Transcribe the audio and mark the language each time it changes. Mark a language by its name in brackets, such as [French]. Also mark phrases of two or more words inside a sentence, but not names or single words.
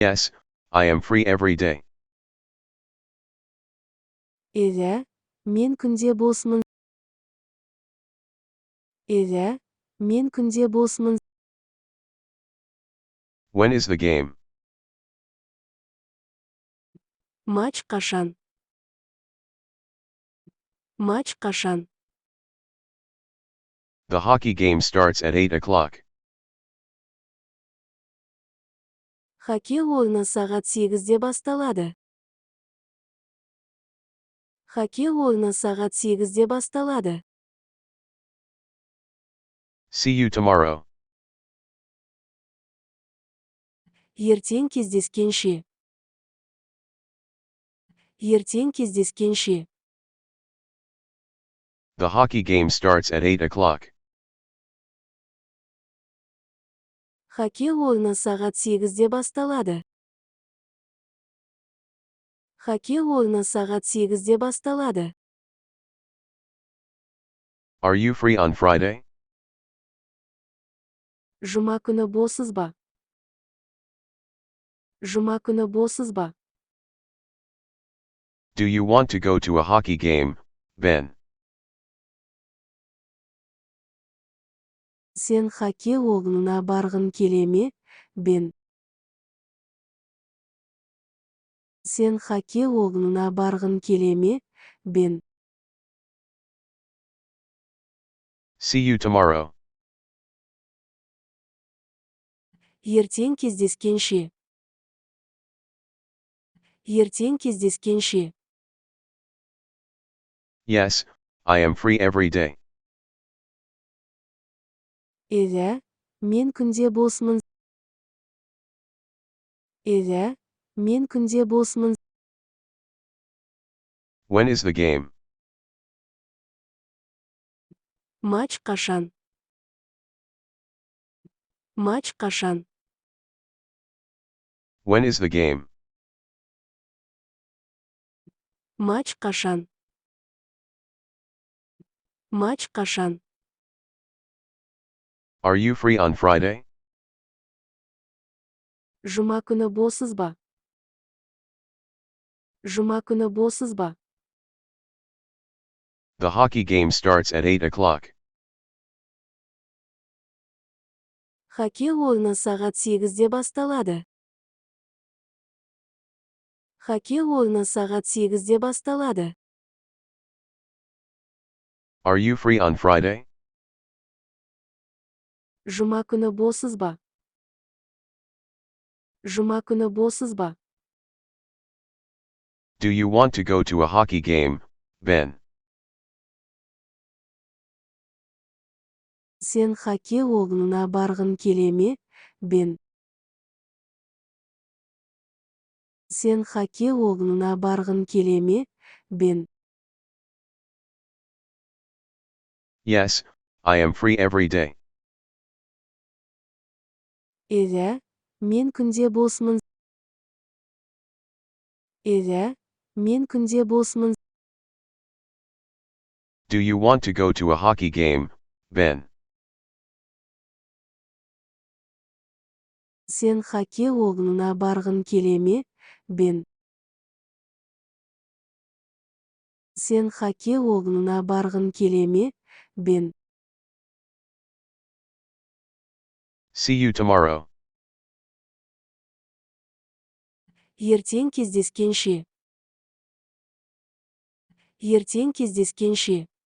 [English] Yes, I am free every day. [Kazakh] Иә, мен күнде босмын. Иә, мен күнде босмын. [English] When is the game? [Kazakh] Матч қашан? Матч қашан? [English] The hockey game starts at 8 o'clock. [Kazakh] Хоккей ойыны сағат 8-де басталады. Хоккей ойыны сағат 8-де басталады. [English] See you tomorrow. [Kazakh] Ертең кездескенше. Ертең кездескенше. [English] The hockey game starts at 8 o'clock. [Kazakh] Хоккей ойыны сағат 8-де басталады. Хоккей ойыны сағат 8-де басталады. [English] Are you free on Friday? [Kazakh] Жұма күні босыз ба? Жұма күні босыз ба? [English] Do you want to go to a hockey game, Ben? [Kazakh] Сен хоккей ойынына барғың келе ме, Бен? Сен хоккей ойынына барғың келе ме, Бен? [English] See you tomorrow. [Kazakh] Ертең кездескенше. Ертең кездескенше. [English] Yes, I am free every day. [Kazakh] Иә, мен күнде босмын. Иә, мен күнде босмын. [English] When is the game? [Kazakh] Матч қашан? Матч қашан? [English] When is the game? [Kazakh] Матч қашан? Матч қашан? [English] Are you free on Friday? [Kazakh] Жұма күні босыз ба? Жұма күні босыз ба? [English] The hockey game starts at 8 o'clock. [Kazakh] Хоккей ойыны сағат 8-де басталады. Хоккей ойыны сағат 8-де басталады. [English] Are you free on Friday? [Kazakh] Жұма күні босыз ба? Жұма күні босыз ба? [English] Do you want to go to a hockey game, Ben? [Kazakh] Сен хоккей ойынына барғың келе ме, Бен? Сен хоккей ойынына барғың келе ме, Бен? [English] Yes, I am free every day. [Kazakh] Иә, мен күнде босмын. Иә, мен күнде босмын. [English] Do you want to go to a hockey game, Ben? [Kazakh] Сен хоккей ойынына барғың келе ме, Бен? Сен хоккей ойынына барғың келе ме, Бен? [English] See you tomorrow. [Kazakh] Ертең кездескенше. Ертең кездескенше.